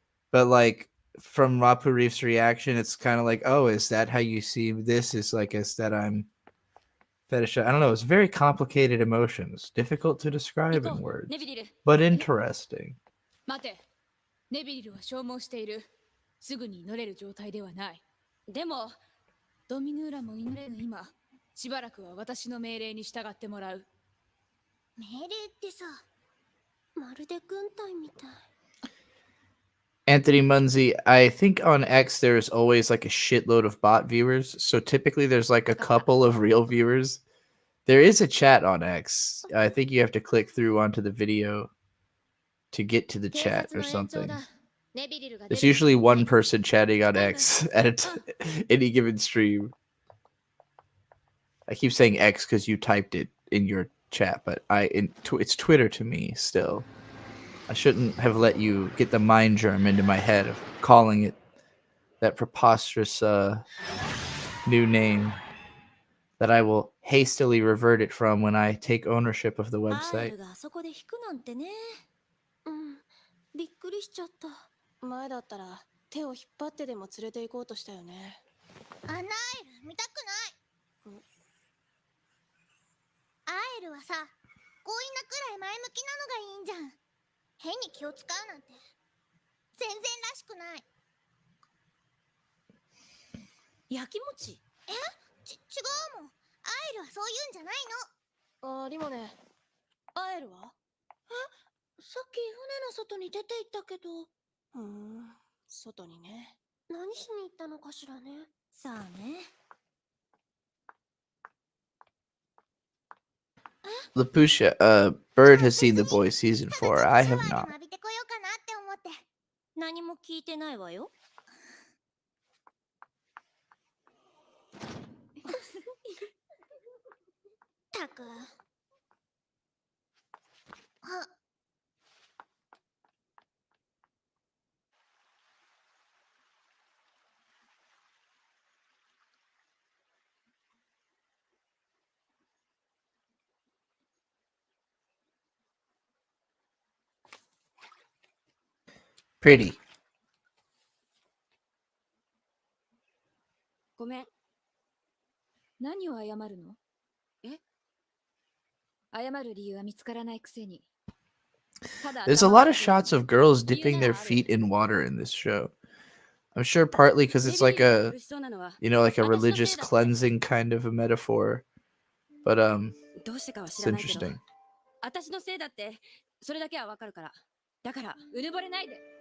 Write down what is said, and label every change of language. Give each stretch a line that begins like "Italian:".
English: But, like, from Rapurif's reaction, it's kind of like, oh, is that how you see this? Is like, is that I'm fetish? I don't know. It's very complicated emotions, difficult to describe in words,
Japanese: ネビリル。
English: but interesting.
Japanese: 待て。ネビリルは消耗している。すぐに祈れる状態ではない。でも、ドミヌーラも祈れぬ今、しばらくは私の命令に従ってもらう。命令ってさ、まるで軍隊みたい。
English: Anthony Munzi, I think on X there's always like a shitload of bot viewers, so typically there's like a couple of real viewers. There is a chat on X. I think you have to click through onto the video to get to the chat or something. There's usually one person chatting on X at any given stream. I keep saying X because you typed it in your chat, but it's Twitter to me still. I shouldn't have let you get the mind germ into my head of calling it that preposterous new name that I will hastily revert it from when I take ownership of the アー website.
Japanese: ルがあそこで弾くなんてね。うん、びっくりしちゃった。前だったら手を引っ張ってでも連れて行こうとしたよね。アナエル見たくない。アエルはさ、強引なくらい前向きなのがいいんじゃん。変に気を使うなんて全然らしくない。やきもち。違うもん。アエルはそういうんじゃないの。リモネ、アエルは？さっき船の外に出て行ったけど。外にね。何しに行ったのかしらね。さあね。
English: Lapucia, Bird has seen The Boys season 4. I have not.
Japanese: 浴びてこようかなって思って。何も聞いてないわよ。たく。
English: Pretty.
Japanese: ごめん。何を謝るの？謝る理由は見つからないくせに。
English: There's a lot of shots of girls dipping their feet in water in this show. I'm sure partly because it's like a, like a religious cleansing kind of a metaphor. But it's interesting.
Japanese: 私のせいだってそれだけはわかるから。だからうぬぼれないで。